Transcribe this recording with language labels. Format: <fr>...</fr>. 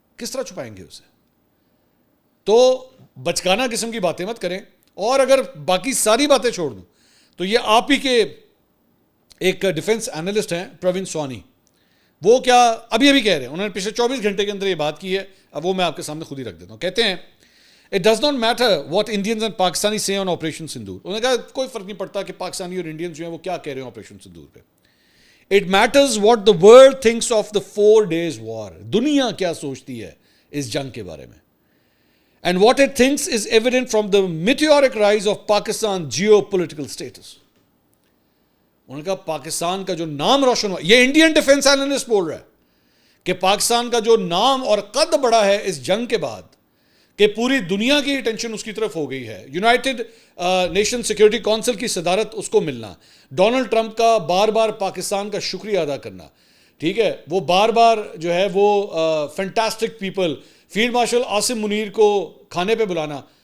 <ur>کس طرح چھپائیں گے اسے؟ تو بچکانہ قسم کی باتیں مت کریں. اور اگر باقی ساری باتیں چھوڑ دوں تو یہ آپ ہی کے ایک ڈیفنس اینالسٹ ہیں پروین سوانی, وہ کیا ابھی کہہ رہے ہیں, انہوں نے پچھلے 24 گھنٹے کے اندر یہ بات کی ہے, اب وہ میں آپ کے سامنے خود ہی رکھ دیتا ہوں. کہتے ہیں</ur> <en>It does not matter what Indians and Pakistanis say on Operation Sindoor.</en> <ur>انہوں نے کہا کوئی فرق نہیں پڑتا کہ پاکستانی اور انڈینز جو ہیں وہ کیا کہہ رہے ہیں آپریشن سندور پہ.</ur> <en>It matters what the world thinks of the 4 days war.</en> <ur>دنیا کیا سوچتی ہے اس جنگ کے بارے میں.</ur> <en>And what it thinks is evident from the meteoric rise of Pakistan geopolitical status.</en> <ur>انہوں نے کہا پاکستان کا جو نام روشن ہوا, یہ انڈین ڈیفنس اینالسٹ بول رہا ہے کہ پاکستان کا جو نام اور قد بڑھا ہے اس جنگ کے بعد, کہ پوری دنیا کی اٹینشن اس کی طرف ہو گئی ہے. یونائٹڈ نیشن سیکیورٹی کونسل کی صدارت اس کو ملنا, ڈونلڈ ٹرمپ کا بار بار پاکستان کا شکریہ ادا کرنا, ٹھیک ہے, وہ بار بار جو ہے وہ fantastic people, field marshal Asim Munir کو کھانے پہ بلانا.</ur>